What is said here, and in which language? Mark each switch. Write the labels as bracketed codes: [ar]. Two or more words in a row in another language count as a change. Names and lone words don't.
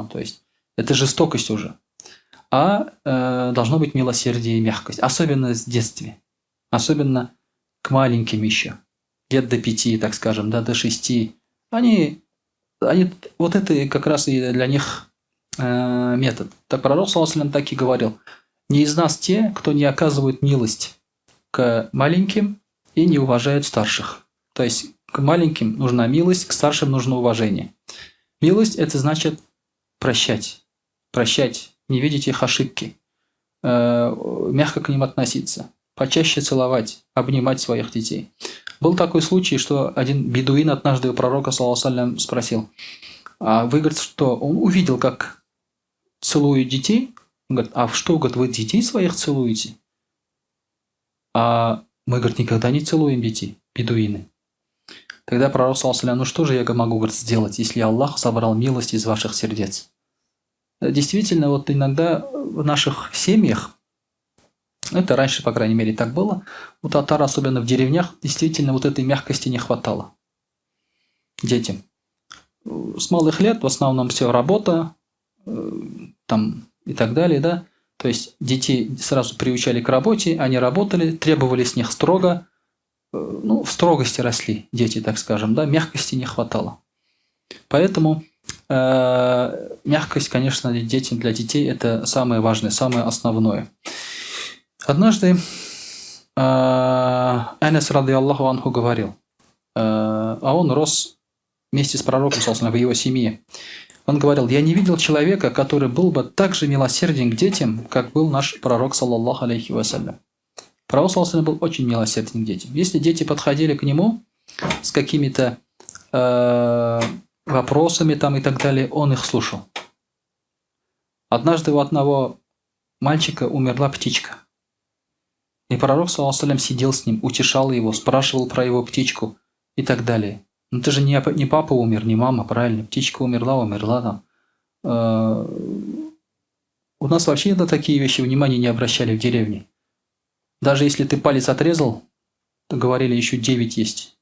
[ru] То есть это жестокость уже. А должно быть милосердие и мягкость. Особенно в детстве. Особенно к маленьким еще. Лет до 5, так скажем, да, до 6. Они, вот это как раз и для них метод. Так пророк, [ar] صلى الله عليه وسلم, [ru] так и говорил. Не из нас те, кто не оказывает милость к маленьким и не уважает старших. То есть к маленьким нужна милость, к старшим нужно уважение. Милость – это значит прощать. Прощать, не видеть их ошибки, мягко к ним относиться, почаще целовать, обнимать своих детей. Был такой случай, что один бедуин однажды у пророка, [ar] صلى الله عليه وسلم, [ru] спросил, а вы, говорит, что? Он увидел, как целуют детей. Он говорит, а что, говорит, вы детей своих целуете? А мы, говорит, никогда не целуем детей, бедуины. Тогда пророк, [ar] صلى الله عليه وسلم, [ru] ну что же я могу, говорит, сделать, если Аллах собрал милость из ваших сердец? Действительно, вот иногда в наших семьях, это раньше, по крайней мере, так было, у татар, особенно в деревнях, действительно вот этой мягкости не хватало детям. С малых лет в основном все работа, там и так далее, да. То есть детей сразу приучали к работе, они работали, требовали с них строго, ну, в строгости росли дети, так скажем, да, мягкости не хватало. Поэтому мягкость, конечно, для детей это самое важное, самое основное. Однажды Анас, [ar] رضي الله عنه, [ru] говорил, а он рос вместе с пророком, собственно, в его семье. Он говорил, я не видел человека, который был бы так же милосерден к детям, как был наш пророк, [ar] صلى الله عليه وسلم. [ru] Пророк, [ar] صلى الله عليه وسلم, [ru] был очень милосерден к детям. Если дети подходили к нему с какими-то вопросами там и так далее, он их слушал. Однажды у одного мальчика умерла птичка. И пророк, [ar] صلى الله عليه وسلم, [ru] сидел с ним, утешал его, спрашивал про его птичку и так далее. Ну, это же не папа умер, не мама, правильно? Птичка умерла там. У нас вообще на такие вещи внимания не обращали в деревне. Даже если ты палец отрезал, то говорили, еще 9 есть.